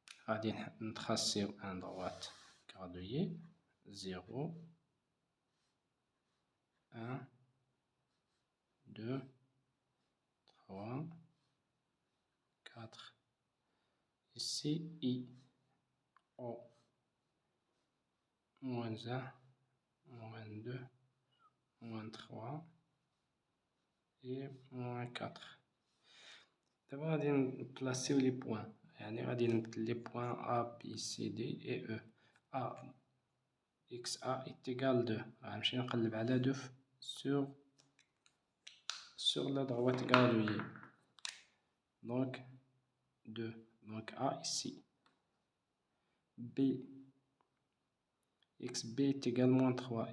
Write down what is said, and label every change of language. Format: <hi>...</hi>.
<ar>غادي نتراسيو ان droite graduée 0 1 2 3 4.</ar> <fr>Ici I O moins 1 moins 2 moins 3 et moins 4.</fr> <ar>دابا غادي نبلاسيو لي بوان، يعني غادي نبدل لي بوان A B C D et E.</ar> <fr>A XA est égal 2.</fr> <ar>غنمشي نقلب على 2</ar> <fr>sur la droite graduée. Donc 2. Donc A ici. B XB est égal moins 3.</fr>